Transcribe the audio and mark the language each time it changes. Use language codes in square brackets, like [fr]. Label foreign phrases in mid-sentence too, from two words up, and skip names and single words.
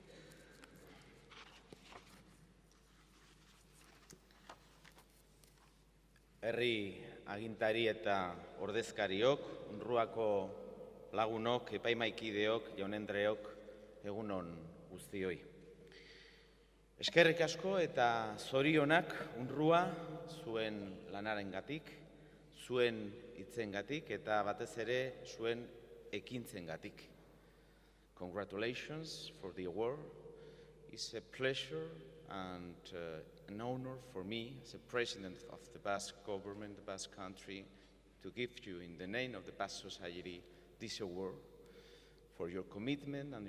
[eu] Herri agintari eta ordezkariok, UNRWAko lagunok, epaimaikideok, jaun-andreok, egunon guztioi. Eskerrik asko eta zorionak UNRWA zuen lanarengatik, zuen hitzengatik eta batez ere zuen ekintzengatik. [en] Congratulations for the award. It's a pleasure and an honor for me as a president of the Basque government, the Basque country, to give you in the name of the Basque Society this award for your commitment and